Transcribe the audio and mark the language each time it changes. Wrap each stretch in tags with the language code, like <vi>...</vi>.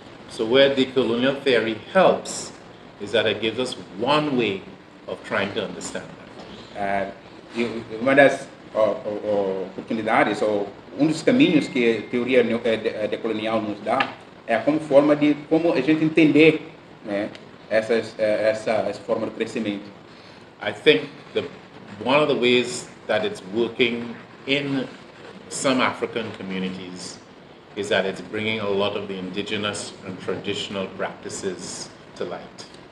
<en>So where decolonial theory helps is that it gives us one way of trying to understand that.</en> <pt>Uma das oportunidades ou dos caminhos que a teoria decolonial nos dá é como forma de como a gente entender, né, essa forma de crescimento.</pt> <en>I think one of the ways that it's working in some African communities is that it's bringing a lot of the indigenous and traditional practices to light.</en>